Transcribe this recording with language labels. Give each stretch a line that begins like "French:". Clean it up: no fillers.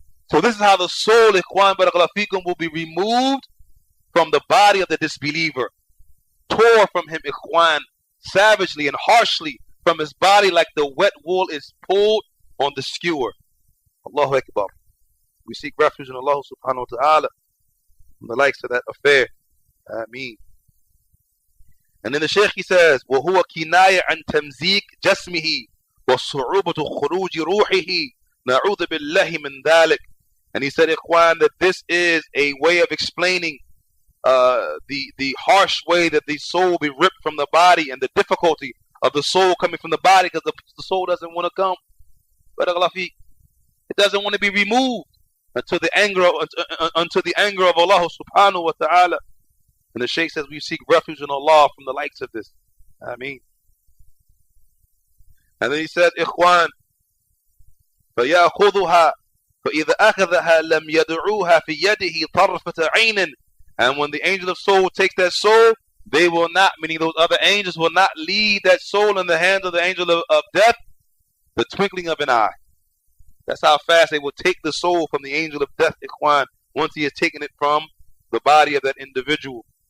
English: So this is how the soul, Ikhwan barakallahu feekum, will be removed from the body of the disbeliever. Tore from him, Ikhwan, savagely and harshly from his body like the wet wool is pulled on the skewer. Allahu Akbar. We seek refuge in Allah subhanahu wa ta'ala from the likes of that affair. Ameen. And then the Shaykh, he says,
Arabic: وَهُوَ كِنَايَ عَنْ تَمْزِيقِ جَسْمِهِ وَصُعُوبَةُ خُرُوجِ رُوحِهِ نَعُوذُ بِاللَّهِ مِنْ ذَلِكَ.
English: And he said, Ikhwan, that this is a way of explaining the harsh way that the soul will be ripped from the body and the difficulty of the soul coming from the body, because the soul doesn't want to come. It doesn't want to be removed unto the anger of Allah subhanahu wa ta'ala. And the Shaykh says we seek refuge in Allah from the likes of this. Ameen. And then he says, Ikhwan,
Arabic: فَيَأْخُذُهَا فَإِذَا أَخَذَهَا لَمْ يَدْعُوهَا فِي يَدِهِ طَرْفَةَ عَيْنٍ.
English: And when the angel of soul takes that soul, they will not, meaning those other angels, will not lead that soul in the hands of the angel of death the twinkling of an eye. That's how fast they will take the soul from the angel of death, Ikhwan, once he has taken it from the body of that individual.